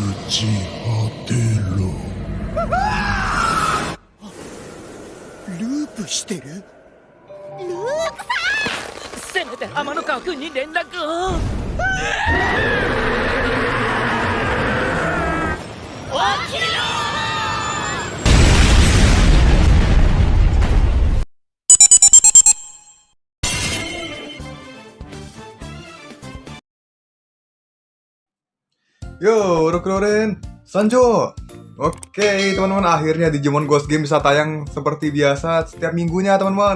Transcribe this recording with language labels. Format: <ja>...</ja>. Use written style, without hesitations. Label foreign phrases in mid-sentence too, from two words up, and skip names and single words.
<ja>ち果てろ。ループしてる？せめて天ノ川君に連絡を。起きろ！</ja> <id>Yo, udah keluarin Sanjo. Oke, teman-teman, akhirnya Digimon Ghost Game bisa tayang seperti biasa setiap minggunya, teman-teman.</id>